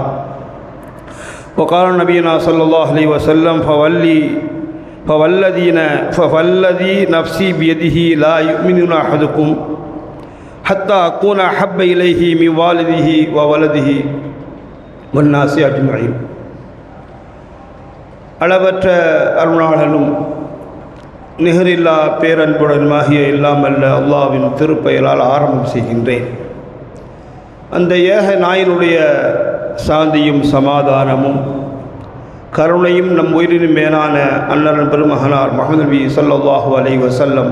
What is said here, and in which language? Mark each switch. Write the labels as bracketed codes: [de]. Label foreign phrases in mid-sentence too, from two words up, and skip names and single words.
[ar] وقال نبينا صلى الله عليه وسلم: فوالذي نفسي بيده لا يؤمن أحدكم حتى أكون أحب إليه من والده وولده والناس أجمعين. [ta] அளவற்ற அருளாளனும் நிகரில்லா பேரன்புடனுமாகிய இல்லாமல்ல அல்லாஹ்வின் திருப்பெயரால் ஆரம்பம் செய்கின்றேன். அந்த ஏக நாயினுடைய சாந்தியும் சமாதானமும் கருணையும் நம் உயிரினும் மேலான அண்ணன் பெருமகனார் முஹம்மது நபி [ar] صلى الله عليه وسلم